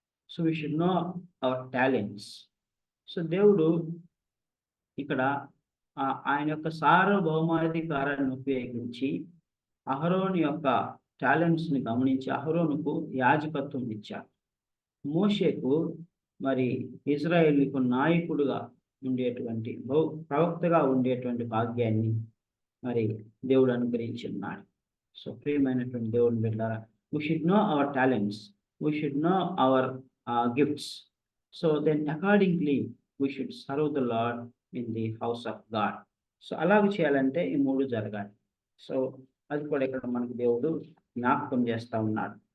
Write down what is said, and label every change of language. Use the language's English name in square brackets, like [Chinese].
[English] So we should know our talents. [Telugu] So దేవుడు ఇక్కడ ఆయన యొక్క సార్వభౌమాధికారాన్ని ఉపయోగించి అహరోను యొక్క టాలెంట్స్ ని గమనించి అహరోనుకు యాజకత్వం ఇచ్చారు. మోషేకు మరి ఇజ్రాయేలుకు నాయకుడుగా ఉండేటువంటి ప్రవక్తగా ఉండేటువంటి భాగ్యాన్ని మరి దేవుడు అనుగ్రహించి ఉన్నాడు. [English] so [Telugu] ప్రియమైనటువంటి దేవుని బిడ్డలారా, [English] we should know our talents, we should know our gifts. So then accordingly we should serve the Lord in the house of God. [Telugu] So అలాగ చేయాలంటే ఈ మూడు జరగాలి. సో అది కూడా ఇక్కడ మనకు దేవుడు జ్ఞాపకం చేస్తా ఉన్నాడు.